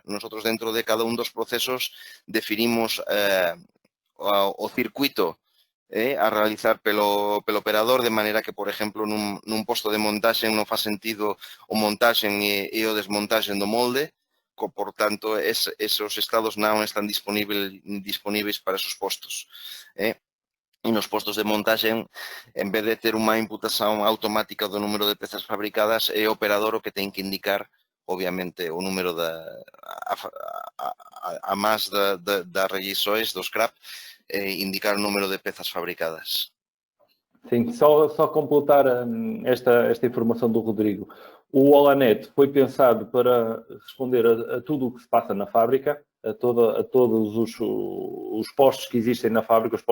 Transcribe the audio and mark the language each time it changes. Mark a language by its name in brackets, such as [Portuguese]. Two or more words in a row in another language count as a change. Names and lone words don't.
[Galician] Nosotros dentro de cada un dos procesos definimos o circuito a realizar pelo operador, de maneira que, por exemplo, nun posto de montaxe non fa sentido o montaxe e o desmontaxe do molde, por tanto, esos estados non están disponíveis para esos postos. E nos postos de montaxe, en vez de ter unha imputación automática do número de pezas fabricadas, é o operador o que ten que indicar, obviamente, o número a máis das regisoes do scrap, indicar o número de pezas fabricadas. [Portuguese] Sim, só completar esta informação do Rodrigo. O OLANET foi pensado para responder a tudo o que se passa na fábrica, a todos os postos que existem na fábrica, os